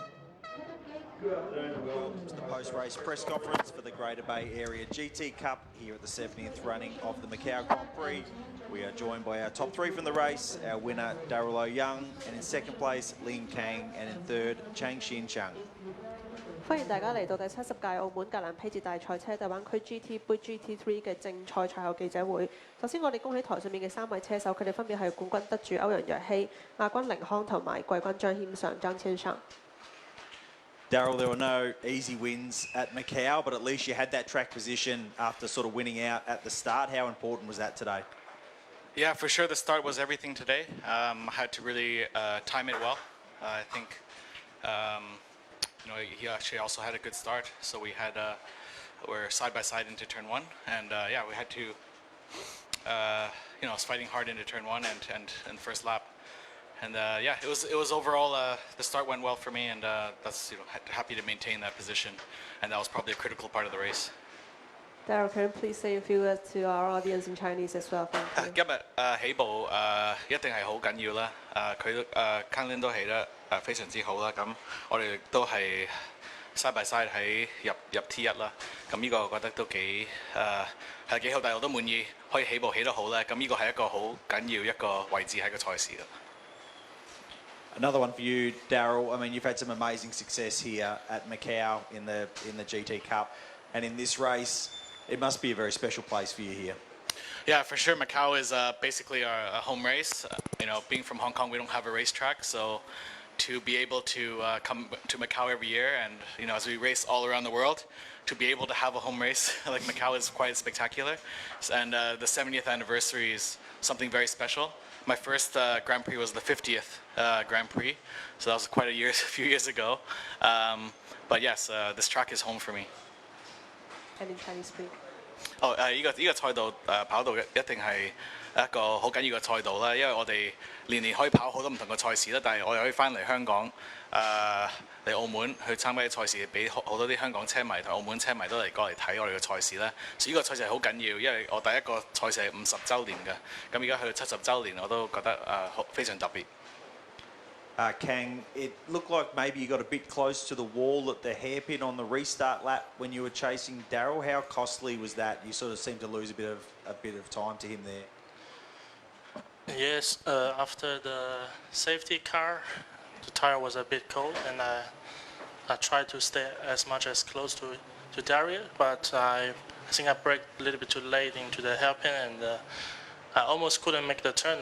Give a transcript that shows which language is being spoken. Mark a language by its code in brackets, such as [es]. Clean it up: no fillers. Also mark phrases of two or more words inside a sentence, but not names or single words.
[en] Paddock gate Good afternoon and welcome to the post-race press conference for the Greater Bay Area GT Cup here at the 70th running of the Macau Grand Prix. We are joined by our top 3 from the race, our winner Daryl Young, and in second place Lin Kang, and in third Chang Xin Chang. [yue] 歡迎大家嚟到第70屆澳門格蘭披治大賽車大灣區 GT 杯 GT3 嘅正賽賽後記者會。首先，我哋恭喜台上面嘅3位車手，佢哋分別係冠軍得主歐陽若曦、亞軍凌康同埋季軍張謙上張千上。 [en] Daryl, there were no easy wins at Macau, but at least you had that track position after sort of winning out at the start. How important was that today? Yeah, for sure the start was everything today. I had to really time it well. I think you know, he actually also had a good start, so we had we're side by side into turn 1, and yeah, we had to you know, I was fighting hard into turn 1 and first lap, and yeah, it was overall the start went well for me, and that's, you know, happy to maintain that position, and that was probably a critical part of the race. Daryl, can you please say a few words to our audience in Chinese as well? Thank you. [yue] 今日起步一定係好緊要啦。佢都Canlin 都起得非常之好啦。咁我哋都係 [en] side by side [yue] 喺入 T1啦。咁呢個我覺得都幾係幾好，但係我都滿意可以起步起得好咧。咁呢個係一個好緊要一個位置喺個賽事啦。 [en] Another one for you, Daryl. I mean, you've had some amazing success here at Macau in the GT Cup, and in this race, it must be a very special place for you here. Yeah, for sure. Macau is basically our home race. You know, being from Hong Kong, we don't have a racetrack, so to be able to come to Macau every year, and you know, as we race all around the world, to be able to have a home race like Macau is quite spectacular. And the 70th anniversary is something very special. My first Grand Prix was the 50th Grand Prix, so that was quite a few years ago. But yes, this track is home for me. And in Chinese, please. [yue] 呢個賽道跑道一定係一個好緊要嘅賽道啦，因為我哋年年可以跑好多唔同嘅賽事啦，但係我哋可以翻嚟香港嚟澳門去參加啲賽事，俾好多啲香港車迷同澳門車迷都嚟過嚟睇我哋嘅賽事咧。所以呢個賽事係好緊要，因為我第一個賽事係50週年嘅，咁而家去到70週年，我都覺得非常特別。 [en] Kang, it looked like maybe you got a bit close to the wall at the hairpin on the restart lap when you were chasing Daryl. How costly was that? You sort of seemed to lose a bit of time to him there. Yes, after the safety car, the tire was a bit cold, and I tried to stay as much as close to Daryl, but I think I braked a little bit too late into the hairpin, and I almost couldn't make the turn.